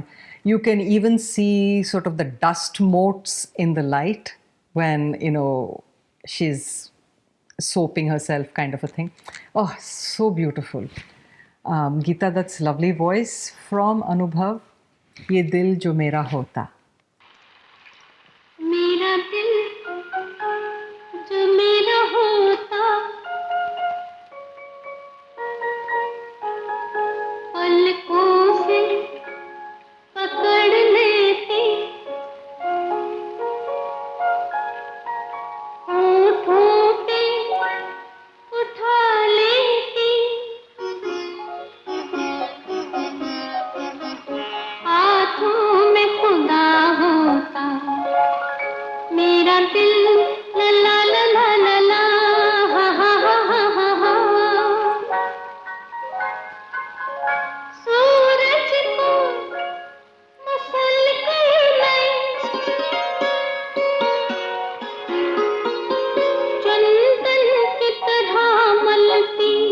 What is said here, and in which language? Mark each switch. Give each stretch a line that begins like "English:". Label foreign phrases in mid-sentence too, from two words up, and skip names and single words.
English: You can even see sort of the dust motes in the light when, she's soaping herself, kind of a thing. Oh, so beautiful. Geeta Dutt's lovely voice from Anubhav.
Hindi: ये दिल जो मेरा होता. मेरा दिल जो मेरा होता पलकों से पकड़ लेती होठों पे उठा लेती हाथों में खुदा होता मेरा दिल ला ला ला ला ला ला हा हा हा हा हा सूरज को मसल के मैं चंदन की तरह मलती